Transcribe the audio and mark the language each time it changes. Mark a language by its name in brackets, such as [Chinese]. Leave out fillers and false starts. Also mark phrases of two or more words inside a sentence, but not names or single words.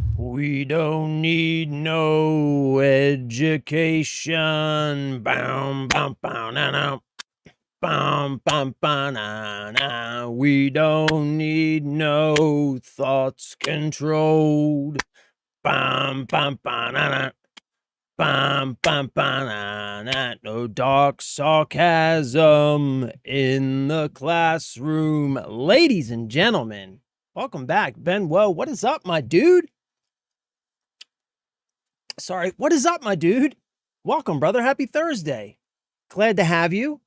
[English] We don't need no education. Bam, bam, bam, na, na. Bam, bam, bam, na, na. We don't need no thoughts controlled. Bam, bam, bam, na, na. Bam, bam, bam, na, na. No dark sarcasm in the classroom. Ladies and gentlemen, welcome back. Ben Woe, what is up, my dude? Sorry, what is up, my dude? Welcome, brother. Happy Thursday. Glad to have you.